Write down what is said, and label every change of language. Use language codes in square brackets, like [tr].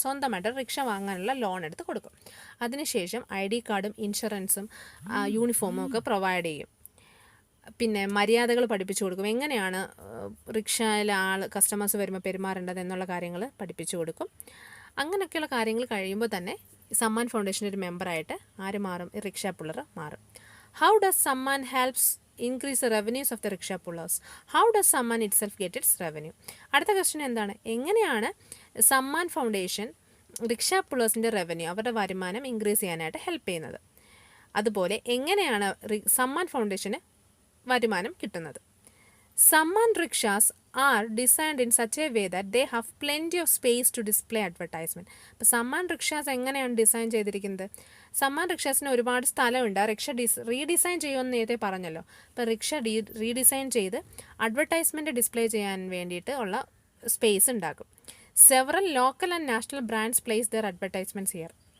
[ml] സ്വന്തമായിട്ട് റിക്ഷ വാങ്ങാനുള്ള ലോൺ എടുത്ത് കൊടുക്കും. അതിനുശേഷം ID കാർഡും ഇൻഷുറൻസും യൂണിഫോമും ഒക്കെ പ്രൊവൈഡ് ചെയ്യും. പിന്നെ മര്യാദകൾ പഠിപ്പിച്ചു കൊടുക്കും. എങ്ങനെയാണ് റിക്ഷയിൽ കസ്റ്റമേഴ്സ് വരുമ്പോൾ പെരുമാറേണ്ടത് എന്നുള്ള കാര്യങ്ങൾ പഠിപ്പിച്ചു കൊടുക്കും. അങ്ങനെയൊക്കെയുള്ള കാര്യങ്ങൾ കഴിയുമ്പോൾ തന്നെ സമ്മാൻ ഫൗണ്ടേഷൻ്റെ ഒരു മെമ്പറായിട്ട് ആര് മാറും? ഈ റിക്ഷ പുള്ളർ മാറും. [en] How does Samman helps increase the revenues of the rickshaw pullers? How does Samman itself get its revenue? [ml] അടുത്ത ക്വസ്റ്റ്യൻ എന്താണ്? എങ്ങനെയാണ് സമ്മാൻ ഫൗണ്ടേഷൻ റിക്ഷ പുള്ളേഴ്സിൻ്റെ റവന്യൂ, അവരുടെ വരുമാനം ഇൻക്രീസ് ചെയ്യാനായിട്ട് ഹെൽപ്പ് ചെയ്യുന്നത്? അതുപോലെ എങ്ങനെയാണ് സമ്മാൻ ഫൗണ്ടേഷന് വരുമാനം കിട്ടുന്നത്? [en] Samman rickshaws are designed in such a way that they have plenty of space to display advertisement. [ml] അപ്പോൾ സമ്മാൻ റിക്ഷാസ് എങ്ങനെയാണ് ഡിസൈൻ ചെയ്തിരിക്കുന്നത്? സമ്മാൻ റിക്ഷാസിന് ഒരുപാട് സ്ഥലമുണ്ട്. ആ റിക്ഷ റീഡിസൈൻ ചെയ്യുമെന്ന് നേരത്തെ പറഞ്ഞല്ലോ. അപ്പോൾ റിക്ഷ റീഡിസൈൻ ചെയ്ത് അഡ്വർടൈസ്മെൻറ്റ് ഡിസ്പ്ലേ ചെയ്യാൻ വേണ്ടിയിട്ട് ഉള്ള സ്പേസ് ഉണ്ടാക്കും. [en] Several local and national brands place their advertisements here.